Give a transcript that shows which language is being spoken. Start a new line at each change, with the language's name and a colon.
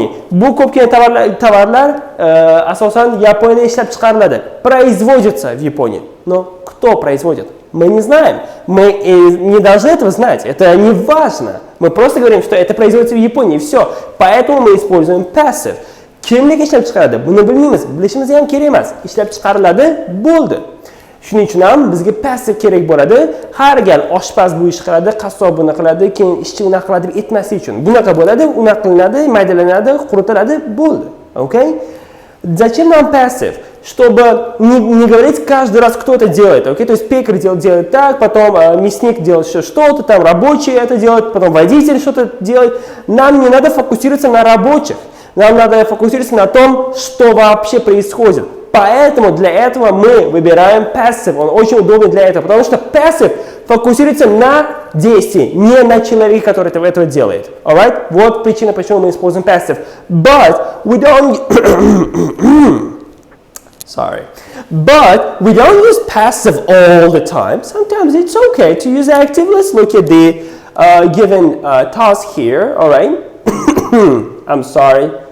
Uzbek: Bu ko'pgina tovarlar asosan Yaponiyada ishlab chiqariladi.
Russian: Производится в Японии. Но кто производит? Мы не знаем. Мы не должны этого знать. Это не важно. Мы просто говорим, что это производится в Японии. Все. Поэтому мы используем passive.
Uzbek: Kimlik ishlab chiqaradi? Buni bilmaymiz. Bilishimiz ham kerak emas. Ishlab chiqariladi, bo'ldi. Shuning uchun ham bizga passive kerak bo'ladi. Har gal oshpaz bu ish qiladi, qassob buni qiladi, keyin ishchi unaqa qiladi deb aytmaslik uchun. Bunaqa bo'ladi, unaqa qilinadi, maydalanadi, quritiladi, bo'ldi.
English: Okay?
Russian: Зачем нам passive? Чтобы не говорить каждый раз, кто это делает.
English: Okay?
Russian: То есть пекарь делает так, потом мясник делает что-то, там рабочий это делает, потом водитель что-то делает. Нам не надо фокусироваться на рабочих. Нам надо фокусироваться на том, что вообще происходит. Поэтому для этого мы выбираем passive. Он очень удобный для этого, потому что passive фокусируется на действии, не на человеке, который этого делает.
English: Alright?
Russian: Вот причина, почему мы используем passive.
English: But we don't But we don't use passive all the time. Sometimes it's okay to use active. Let's look at the given task here. Alright? I'm sorry.